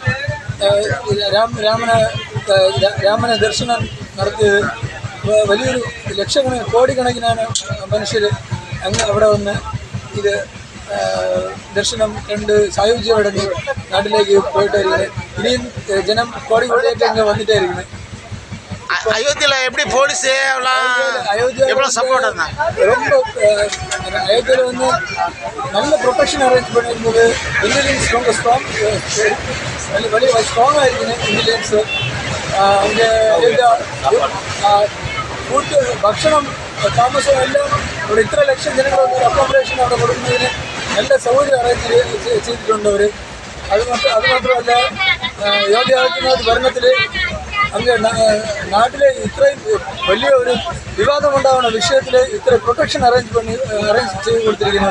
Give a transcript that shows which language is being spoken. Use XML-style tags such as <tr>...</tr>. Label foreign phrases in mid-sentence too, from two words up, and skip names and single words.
<ml>രാമനെ ദർശനം നടത്തിയത് വലിയൊരു കോടിക്കണക്കിനാണ് മനുഷ്യർ അങ്ങ് അവിടെ വന്ന് ഇത് ദർശനം കണ്ട് സായുജ്യമോടെ നാട്ടിലേക്ക് പോയിട്ടായിരിക്കുന്നത്. ഇനിയും ജനം കോടിയായിട്ട് അങ്ങ് വന്നിട്ടായിരിക്കുന്നത്.</ml> <ta>அயோத்தியில எப்படி போலீஸ் எவ்வளோ சப்போர்ட் இருந்தா? ரொம்ப அயோத்தியில் வந்து நல்ல</ta> <en>protection arrange</en> <ta>பண்ணியிருந்தது. இன்டெலிஜென்ஸ் ரொம்ப ஸ்ட்ராங்காக இருக்குது. இன்டெலிஜென்ஸு அங்கே</ta> <ml>ഫുഡ് ഭക്ഷണം താമസം എല്ലാം ഇവിടെ ഇത്ര ലക്ഷം ജനങ്ങൾ വന്നൊരു അക്കോമഡേഷൻ അവിടെ കൊടുക്കുന്നതിന് നല്ല സൗകര്യം അറേഞ്ച് ചെയ്തിട്ടുണ്ട് അവർ. അത് മാത്രമല്ല യോഗി ആദിത്യനാഥ് ഭരണത്തിൽ അങ്ങ് നാട്ടിലെ ഇത്രയും വലിയ ഒരു വിവാദമുണ്ടാവുന്ന വിഷയത്തിൽ ഇത്ര</ml> <en>protection arrange</en> <ml>ചെയ്ത് കൊടുത്തിരിക്കുന്നവർ.</ml>